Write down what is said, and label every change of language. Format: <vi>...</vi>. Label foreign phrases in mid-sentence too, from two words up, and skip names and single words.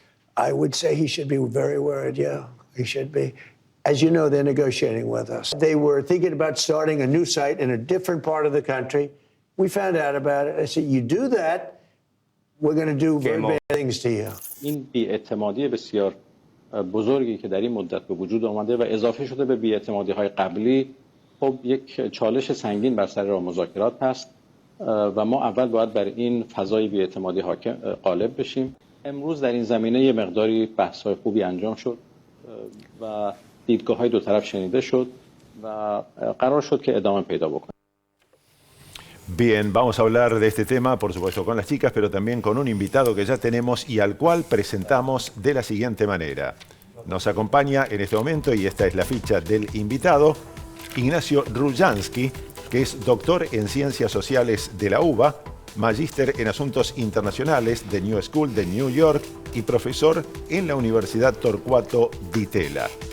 <en>I would say he should be very worried, yeah, he should be. As you know, they're negotiating with us. They were thinking about starting a new site in a different part of the country. We found out about it. I said, you do that, we're going to do very bad things to you.</en> <fa>این بی‌اعتمادی بسیار بزرگی که در این مدت به وجود آمده و اضافه شده به بی‌اعتمادی‌های قبلی، خب یک چالش سنگین بر سر راه مذاکرات هست و ما اول باید بر این فضای بی‌اعتمادی غالب بشیم. امروز در این زمینه یه مقداری بحث‌های خوبی انجام شد و دیدگاه‌های دو طرف شنیده شد و قرار شد که ادامه پیدا بکنه.</fa> <es>Bien, vamos a hablar de este tema, por supuesto, con las chicas, pero también con un invitado que ya tenemos y al cual presentamos de la siguiente manera. Nos acompaña en este momento, y esta es la ficha del invitado, Ignacio Ruljansky, que es doctor en Ciencias Sociales de la UBA, magíster en Asuntos Internacionales de New School de New York y profesor en la Universidad Torcuato Di Tella.</es>